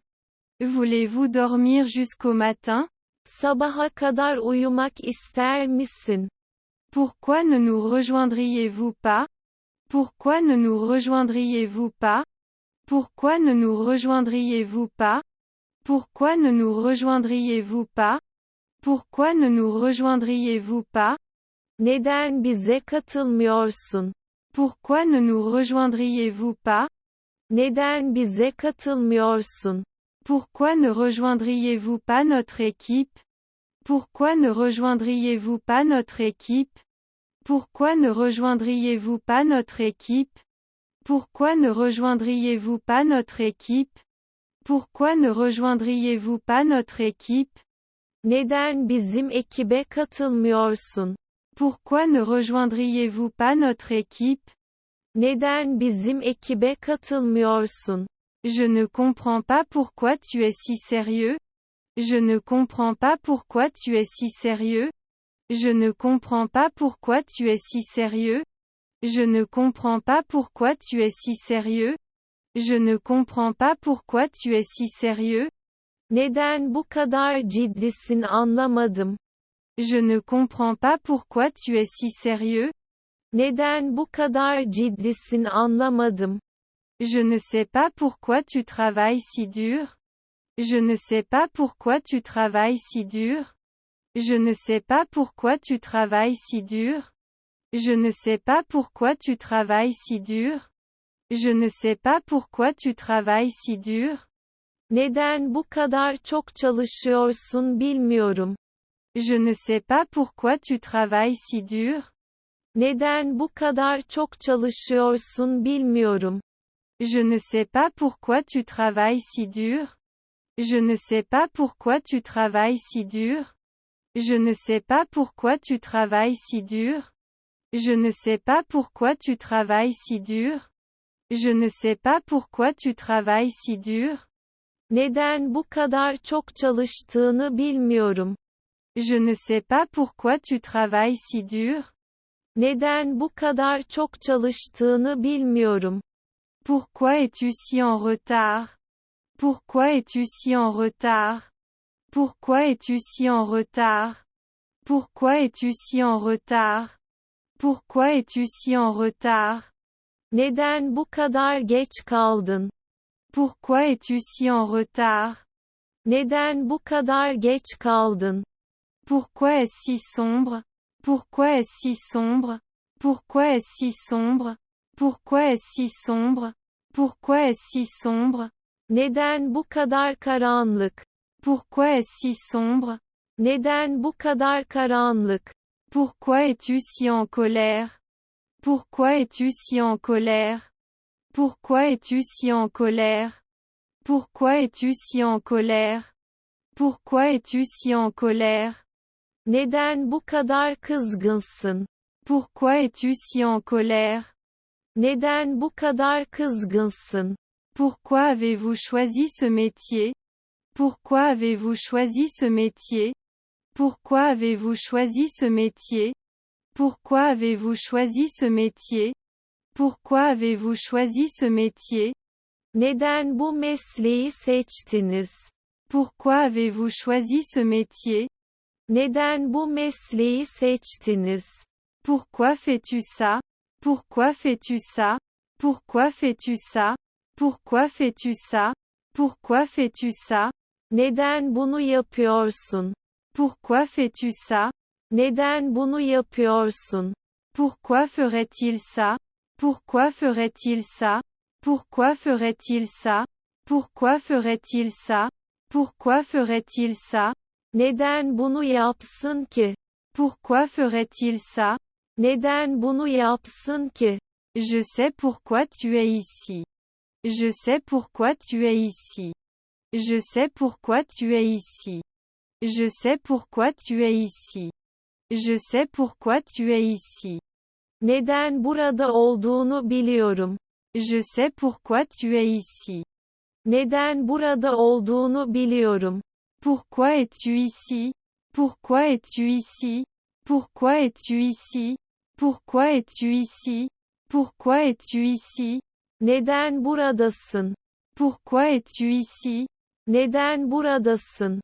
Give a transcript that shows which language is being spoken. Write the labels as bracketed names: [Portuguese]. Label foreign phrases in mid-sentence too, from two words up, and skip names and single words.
[French] Voulez-vous dormir jusqu'au matin? [Turkish] Sabaha kadar uyumak ister misin? [French] Pourquoi ne nous rejoindriez-vous pas? Pourquoi ne nous rejoindriez-vous pas? Pourquoi ne nous rejoindriez-vous pas? Pourquoi ne nous rejoindriez-vous pas? Pourquoi ne nous rejoindriez-vous pas? [Turkish] Neden bize katılmıyorsun? [French] Pourquoi ne nous rejoindriez-vous pas? [Turkish] Neden bize katılmıyorsun? [French] Pourquoi ne rejoindriez-vous pas notre équipe? Pourquoi ne rejoindriez-vous pas notre équipe? Pourquoi ne rejoindriez-vous pas notre équipe? Pourquoi ne rejoindriez-vous pas notre équipe? Pourquoi ne rejoindriez-vous pas notre équipe? [Turkish] Neden bizim ekibe katılmıyorsun? [French] Pourquoi ne rejoindriez-vous pas notre équipe? [Turkish] Neden bizim ekibe katılmıyorsun? [French] Je ne comprends pas pourquoi tu es si sérieux. Je ne comprends pas pourquoi tu es si sérieux. Je ne comprends pas pourquoi tu es si sérieux. Je ne comprends pas pourquoi tu es si sérieux. Je ne comprends pas pourquoi tu es si sérieux. [Turkish] Neden bu kadar ciddisin anlamadım. [French] Je ne comprends pas pourquoi tu es si sérieux. [Turkish] Neden bu kadar ciddisin anlamadım. [French] Je ne sais pas pourquoi tu travailles si dur. Je ne sais pas pourquoi tu travailles si dur. Je ne sais pas pourquoi tu travailles si dur. Je ne sais pas pourquoi tu travailles si dur. Je ne sais pas pourquoi tu travailles si dur. [Turkish] Neden bu kadar çok çalışıyorsun bilmiyorum. [French] Je ne sais pas pourquoi tu travailles si dur. [Turkish] Neden bu kadar çok çalışıyorsun bilmiyorum. [French] Je ne sais pas pourquoi tu travailles si dur. Je ne sais pas pourquoi tu travailles si dur. Je ne sais pas pourquoi tu travailles si dur. Je ne sais pas pourquoi tu travailles si dur. Je ne sais pas pourquoi tu travailles si dur. [Turkish] Neden bu kadar çok çalıştığını bilmiyorum. [French] Je ne sais pas pourquoi tu travailles si dur. [Turkish] Neden bu kadar çok çalıştığını bilmiyorum. [French] Pourquoi es-tu si en retard? Pourquoi es-tu si en retard? Pourquoi es-tu si en retard? Pourquoi es-tu si en retard? Pourquoi es-tu si en retard? [Turkish] Neden bu kadar geç kaldın? [French] Pourquoi es-tu si en retard? [Turkish] Neden bu kadar geç kaldın? [French] Pourquoi est-ce si sombre? Pourquoi est-ce si sombre? Pourquoi est-ce si sombre? Pourquoi est-ce si sombre? Pourquoi est-ce si sombre? [Turkish] Neden bu kadar karanlık? [French] Pourquoi est-ce si sombre? [Turkish] Neden bu kadar karanlık? [French] Pourquoi es-tu si en colère? Pourquoi es-tu si en colère? Pourquoi es-tu si en colère? Pourquoi es-tu si en colère? Pourquoi es-tu si en colère? [Turkish] Neden bu kadar kızgınsın? [French] Pourquoi es-tu si en colère? [Turkish] Neden bu kadar kızgınsın? [French] Pourquoi avez-vous choisi ce métier? Pourquoi avez-vous choisi ce métier? Pourquoi avez-vous choisi ce métier? Pourquoi avez-vous choisi ce métier? Pourquoi avez-vous choisi ce métier? [Turkish] Neden bu mesleği seçtiniz? [French] Pourquoi avez-vous choisi ce métier? [Turkish] Neden bu mesleği seçtiniz? [French] Pourquoi fais-tu ça? Pourquoi fais-tu ça? Pourquoi fais-tu ça? Pourquoi fais-tu ça? Pourquoi fais-tu ça? [Turkish] Neden bunu yapıyorsun? [French] Pourquoi fais-tu ça? [Turkish] Neden bunu yapıyorsun? [French] Pourquoi ferait-il ça? Pourquoi ferait-il ça? Pourquoi ferait-il ça? Pourquoi ferait-il ça? Pourquoi ferait-il ça? [Turkish] Neden bunu yapsın ki? [French] Pourquoi ferait-il ça? [Turkish] Neden bunu yapsın ki? [French] Je sais pourquoi tu es ici. Je sais pourquoi tu es ici. Je sais pourquoi tu es ici. Je sais pourquoi tu es ici. Je sais pourquoi tu es ici. [Turkish] Neden burada olduğunu biliyorum. [French] Je sais pourquoi tu es ici. [Turkish] Neden burada olduğunu biliyorum. [French] Pourquoi es-tu ici? Pourquoi es-tu ici? Pourquoi es-tu ici? Pourquoi es-tu ici? Pourquoi es-tu ici? [Turkish] Neden buradasın? [French] Pourquoi es-tu ici? [Turkish] Neden buradasın?